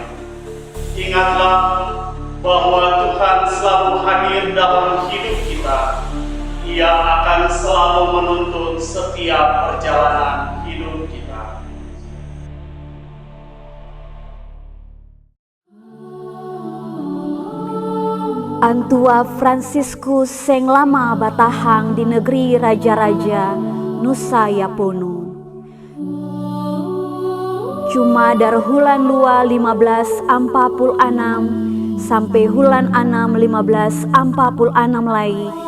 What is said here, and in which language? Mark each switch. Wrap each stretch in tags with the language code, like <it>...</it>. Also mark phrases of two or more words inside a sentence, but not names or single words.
<id>Ingatlah bahwa Tuhan selalu hadir dalam hidup kita. Ia akan selalu menuntun setiap perjalanan hidup kita.</id> <abs>Antua Fransiskus seng lama batahang di negeri raja-raja Nusa Yapono. Cuma dari hulan lua 1546 sampai hulan 6 1546 lagi.</abs>